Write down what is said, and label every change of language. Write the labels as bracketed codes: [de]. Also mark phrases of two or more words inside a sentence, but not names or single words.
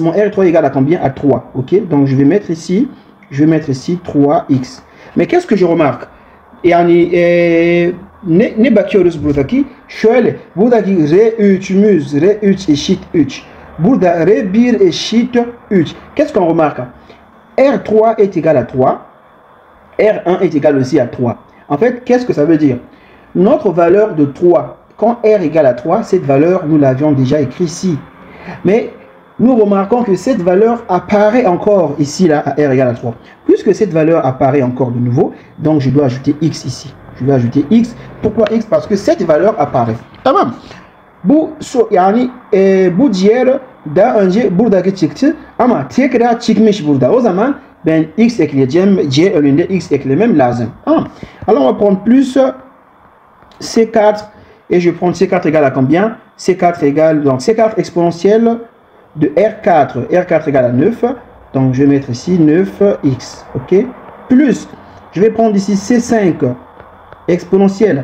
[fr] Mon R3 égale à combien? À 3, ok? Donc je vais mettre ici 3x. Mais qu'est-ce que je remarque? [tr] Ne bakıyoruz buradaki? Şöyle, buradaki R3'ümüz, R3 eşit 3. Bouda rebir et shit ut. [fr] Qu'est-ce qu'on remarque? R3 est égal à 3. R1 est égal aussi à 3. En fait, qu'est-ce que ça veut dire? Notre valeur de 3, quand R égale à 3, cette valeur, nous l'avions déjà écrit ici. Mais nous remarquons que cette valeur apparaît encore ici, là, à R égale à 3. Puisque cette valeur apparaît encore de nouveau, donc je dois ajouter X ici. Je dois ajouter X. Pourquoi X? Parce que cette valeur apparaît. [tr] Tamam. Bu yani bu diğer daha önce buradaki çıktı ama tekrar çıkmış burada. O zaman ben X ekleyeceğim. C önünde X eklemem lazım. Tamam. [fr] Alors on va prendre plus C4 et je prends C4 égale à combien? C4 égale, donc C4 exponentielle de R4. R4 égale à 9. Donc je vais mettre ici 9X. Ok. Plus, je vais prendre ici C5 exponentielle.